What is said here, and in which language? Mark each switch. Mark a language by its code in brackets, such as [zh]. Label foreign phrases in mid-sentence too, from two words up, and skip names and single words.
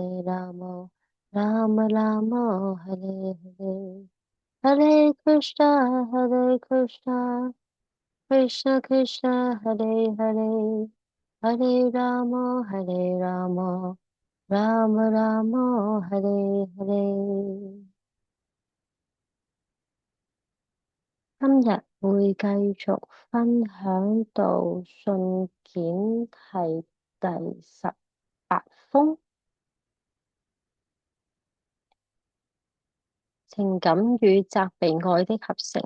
[sa] राम राम हरे हरे हरे कृष्ण कृष्ण कृष्ण हरे हरे हरे राम राम राम हरे हरे. [yue] 今日會繼續分享到信件係第18封，情感與責備愛的合成。